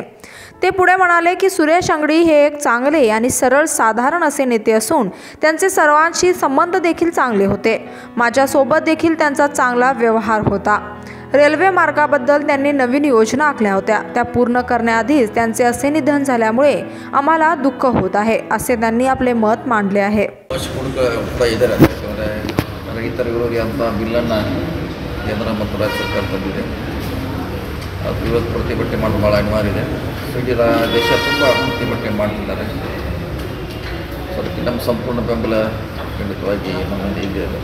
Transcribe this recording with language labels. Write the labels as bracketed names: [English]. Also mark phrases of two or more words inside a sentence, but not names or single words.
[Marathi] ते पुढे म्हणाले की सुरेश अंगडी हे एक चांगले आणि सरळ साधारण असे नेते असून त्यांचे सर्वांशी संबंध देखील चांगले होते. माझ्यासोबत देखील त्यांचा चांगला व्यवहार होता. रेल्वे मार्गाबद्दल त्यांनी नवीन योजना आखल्या होत्या, त्या पूर्ण करण्याआधीच त्यांचे असे निधन झाल्यामुळे आम्हाला दुःख होत आहे, असे त्यांनी आपले मत मांडले आहे. [Kannada] ರೈತರ ವಿರೋಧಿ ಅಂತ ಬಿಲ್ಲನ್ನು ಕೇಂದ್ರ ಮತ್ತು ರಾಜ್ಯ ಸರ್ಕಾರ ತಂದಿದೆ. ಅದು ವಿರೋಧ ಪ್ರತಿಭಟನೆ ಮಾಡೋದು ಭಾಳ ಅನಿವಾರ್ಯ ಇದೆ. ಇಡೀ ದೇಶ ತುಂಬ ಪ್ರತಿಭಟನೆ ಮಾಡ್ತಿದ್ದಾರೆ. ಸೊ ಅದಕ್ಕೆ ನಮ್ಮ ಸಂಪೂರ್ಣ ಬೆಂಬಲ ಖಂಡಿತವಾಗಿ ನಮ್ಮಲ್ಲಿ ಇದೆ.